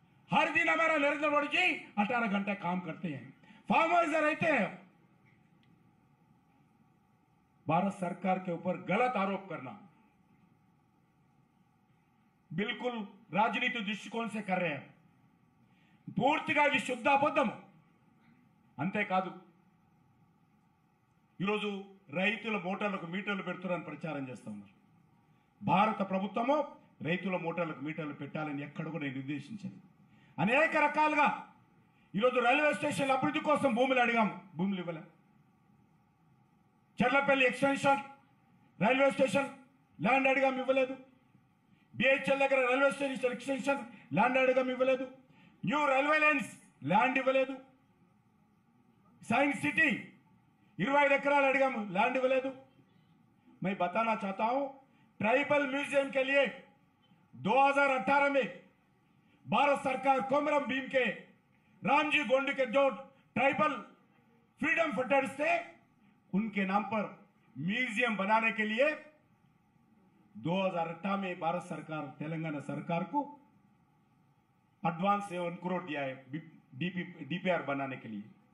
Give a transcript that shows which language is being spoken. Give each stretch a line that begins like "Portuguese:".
Hindi: हर दिन हमारा नरेंद्र मोदी जी 18 घंटा काम करते हैं, फार्म हाउस रहते हैं। भारत सरकार के ऊपर गलत आरोप करना बिल्कुल राजनीतिक दृष्टिकोण से कर रहे हैं।
Telugu: పూర్తిగా ఇది శుద్ధ అబద్ధం। అంతేకాదు, ఈరోజు రైతుల మోటార్లకు మీటర్లు పెడుతున్నారని ప్రచారం చేస్తా ఉన్నారు। భారత ప్రభుత్వము రైతుల మోటార్లకు మీటర్లు పెట్టాలని ఎక్కడ కూడా నిర్దేశించింది। అనేక రకాలుగా ఈరోజు రైల్వే స్టేషన్ అభివృద్ధి కోసం భూములు అడిగాము, భూములు ఇవ్వలే। Cherlapalli extension railway station land అడిగాము, ఇవ్వలేదు। బిహెచ్ఎల్ దగ్గర రైల్వే స్టేషన్ ఎక్స్టెన్షన్ ల్యాండ్ అడిగాము, ఇవ్వలేదు। న్యూ రైల్వే లైన్స్ ల్యాండ్ ఇవ్వలేదు। साइंस सिटी 25 ఎకరాలు అడిగాము, ల్యాండ్ ఇవ్వలేదు।
Hindi: मैं बताना चाहता हूं, ट्राइबल म्यूजियम के लिए 2018 में भारत सरकार कोमरम भीम के रामजी गोंडू के जो ट्राइबल फ्रीडम फाइटर्स थे उनके नाम पर म्यूजियम बनाने के लिए 2018 में भारत सरकार तेलंगाना सरकार को एडवांस 1 करोड़ दिया है डीपीआर बनाने के लिए।